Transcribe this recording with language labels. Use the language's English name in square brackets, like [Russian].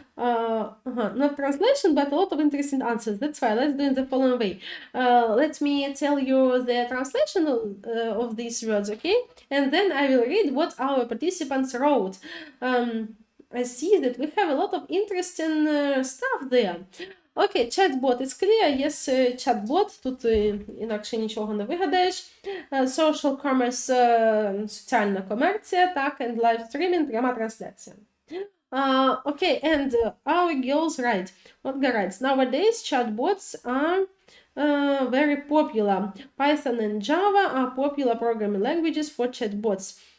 [English] Not translation, but a lot of interesting answers. That's why let's do it the following way. Let me tell you the translation of these words, okay? And then I will read what our participants wrote. I see that we have a lot of interesting stuff there. [Ukrainian] Окей, чат-бот, [English] it's clear, yes, [Ukrainian] чат-бот, тут інакше нічого не вигадаєш. [English] Social commerce, [Ukrainian] соціальна комерція, так, [English] and live streaming, [Ukrainian] пряма трансляція. [English] Okay, and our girls write. Olga writes, nowadays chatbots are very popular. Python and Java are popular programming languages for chatbots.